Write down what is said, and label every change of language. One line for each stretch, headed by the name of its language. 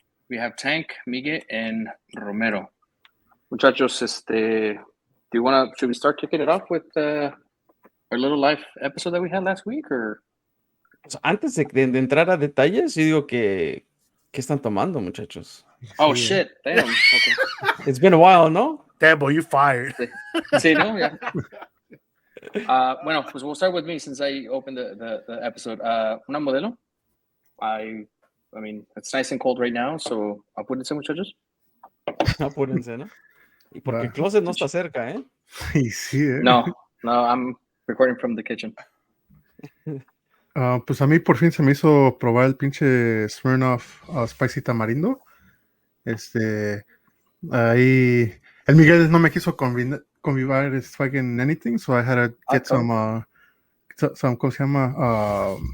English: We have Tank, Miguel, and Romero.
Spanish: Muchachos,
English: should we start kicking it off with our little live episode that we had last week, or?
Spanish: Pues antes de entrar a detalles, yo digo que ¿qué están tomando, muchachos?
English: Oh shit! Damn. Okay. It's been a while, ¿no? Damn, boy, you fired. Sí, no, yeah.
Spanish: Bueno, pues
English: we'll start with me since I opened the episode.
Spanish: Una modelo.
English: I mean, it's nice and cold right now, so
Spanish: apúrense, muchachos. Apúrense, ¿no? Y porque el closet no está cerca, ¿eh? Sí,
English: No, I'm recording from the kitchen.
Spanish: Pues a mí por fin se me hizo probar el pinche Smirnoff Spicy Tamarindo. Ahí el Miguel no me quiso convivar
English: fucking anything, so I had to get some
Spanish: ¿cómo se llama?